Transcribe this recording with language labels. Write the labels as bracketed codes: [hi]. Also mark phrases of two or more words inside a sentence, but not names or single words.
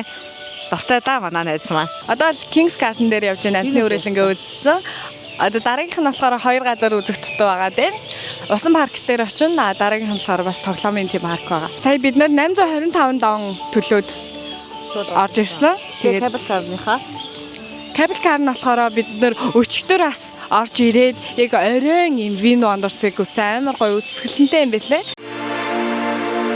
[mn] Дуртай да манай найз маань. Одоо л Kings Garden дээр явж байгаа амтны үргэлжлэнгээ үзсэн. Одоо дараагийнх нь болохоор 2 газар үзэх тутуу байгаа тийм. Усан парк дээр очино. Дараагийнх нь болохоор бас тоглоомын тийм парк байгаа. Сая бид нэр 825 дон төлөөд орж ирсэн. Тэгээд [en] cable car-ныхаа Cable car [mn] нь болохоор бид нэр өчтөр бас орж ирээд яг оройн юм Win Wonders-ыг үзсэн амар гоё үзэсгэлэнтэй юм байлээ.